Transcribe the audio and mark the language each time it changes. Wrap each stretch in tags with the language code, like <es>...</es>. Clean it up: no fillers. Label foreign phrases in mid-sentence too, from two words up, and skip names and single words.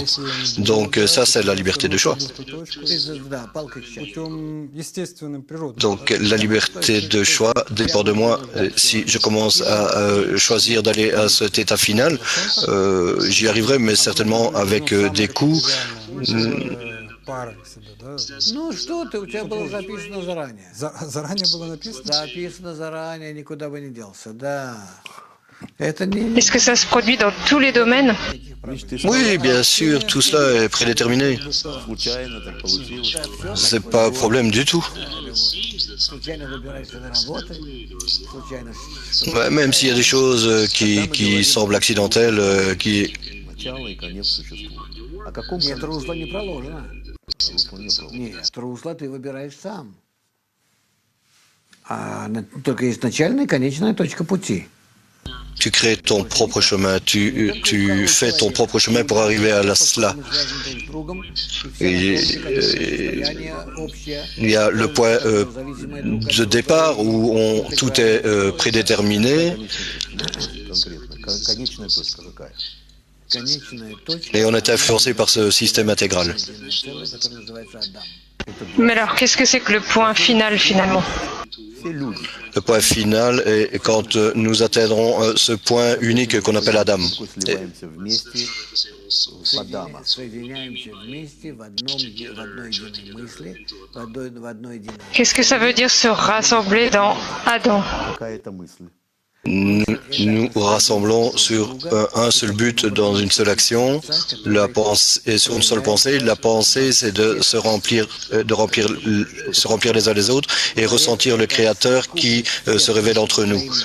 <fr>Donc ça, c'est la liberté de choix. Donc la liberté de choix dépend de moi. Si je commence à choisir d'aller à cet état final, j'y arriverai, mais certainement avec des coups.</fr> <ru>Ну что ты, у тебя было записано заранее. Заранее было написано? Записано заранее, никуда бы не делся, да. Это не...</ru> <fr>Est-ce que ça se produit dans tous les domaines? Oui, bien sûr, tout cela est prédéterminé.</fr> <ru>Случайно так получилось.</ru> <fr>C'est pas un problème du tout.</fr> <ru>Случайно выбираешься на работу, случайно...</ru> <fr>Ouais, même s'il y a des choses qui semblent accidentelles, qui...</fr> <ru>Начало и конец существует. О каком Нет, русло не проложено. русло не было? Нет, русло ты выбираешь сам. Только есть начальная и конечная точка пути.</ru> <fr>Tu crées ton propre chemin, tu fais ton propre chemin pour arriver à cela. Il y a le point de départ où tout est prédéterminé</fr> <ru>Конечная точка какая?</ru> <fr>et on est influencé par ce système intégral. Mais alors, qu'est-ce que c'est que le point final, finalement?</fr> <ru>Все люди.</ru> <fr>Le point final est quand nous atteindrons ce point unique qu'on appelle Adam.</fr> <ru>Сливаемся вместе в Адама. Соединяемся вместе в одной единой мысли, в одной единой...</ru> <fr>Qu'est-ce que ça veut dire se rassembler dans Adam?</fr> <ru>Какая это мысль?</ru> <fr>Nous rassemblons sur un seul but dans une seule action, et sur une seule pensée. La pensée, c'est de se remplir les uns les autres et ressentir le Créateur qui se révèle entre nous.</fr>